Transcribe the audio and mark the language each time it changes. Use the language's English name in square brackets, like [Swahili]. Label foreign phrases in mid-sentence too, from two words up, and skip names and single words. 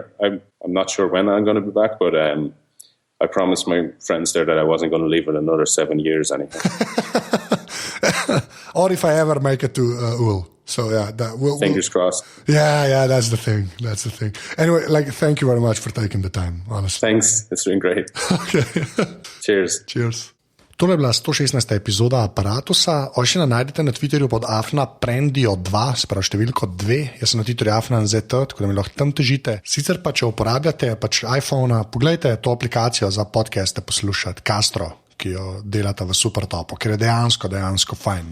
[English] I'm not sure when I'm gonna be back, but I promised my friends there that I wasn't going to leave it another 7 years anyhow. Or if I ever make it to Ul. So yeah, fingers crossed. Yeah, that's the thing. Anyway, thank you very much for taking the time, honestly. Thanks, it's been great. Okay. Cheers. [Slovenian] Tole je bila 116. epizoda Aparatusa. Oisina najdete na Twitterju pod @prendio2, sprav številko 2. Jaz sem na Twitterju @nzt, tako da mi lahko tam težite. Sicer pa, če uporabljate iPhone, pogledajte to aplikacijo za podcaste poslušati, Castro, ki jo delata v super topu, ker je dejansko fajn.